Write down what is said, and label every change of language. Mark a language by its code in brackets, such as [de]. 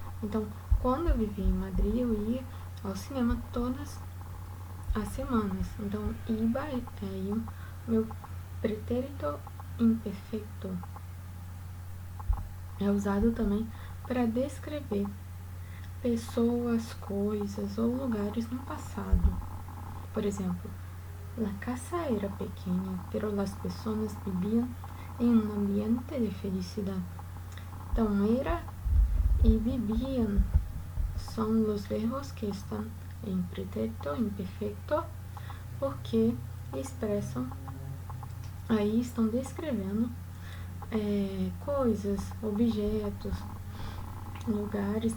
[pt] Então, quando eu vivia em Madrid, eu ia ao cinema todas as semanas. Então, iba é o meu pretérito imperfeito. É usado também para descrever pessoas, coisas ou lugares no passado. Por exemplo, [es] la casa era pequeña, pero las personas vivían en un ambiente de felicidad. [pt] Então, era e viviam são os verbos que estão em pretérito imperfeito, porque expressam, aí estão descrevendo coisas, objetos, lugares.